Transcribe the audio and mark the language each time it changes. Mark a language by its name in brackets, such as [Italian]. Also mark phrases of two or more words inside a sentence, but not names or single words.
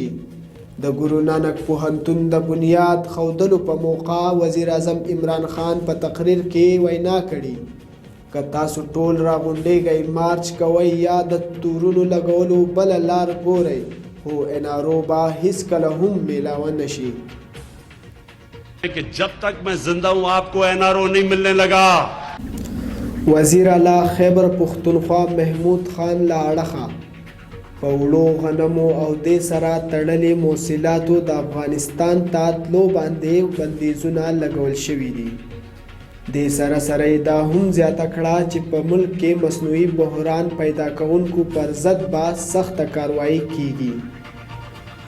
[Pashto] د ګورو نانک پوهنتون د بنیاد ښودلو په موقع وزیر اعظم عمران خان په تقریر کې وینا کړې که تاسو ټول راغونډېږئ مارچ کوئ یا د تورونو لګولو بله لار ګورئ خو انارو به هیڅکله هم میلاوه نشي. [Urdu] کہ جب تک میں زندہ ہوں آپ کو NRO نہیں ملنے لگا. [Pashto] وزیر اعلی خیبر پختونخوا محمود خان له اړخه په وړو غنمو او دې سره تړلې موصلاتو د افغانستان ته تلو باندې بندیزونه لګول شوي دي. د سره سره دا هم زیاته کړه چې په ملک کې مصنوعي بحران پیدا کوونکو پر ضد به سخته کاروایی کیږي.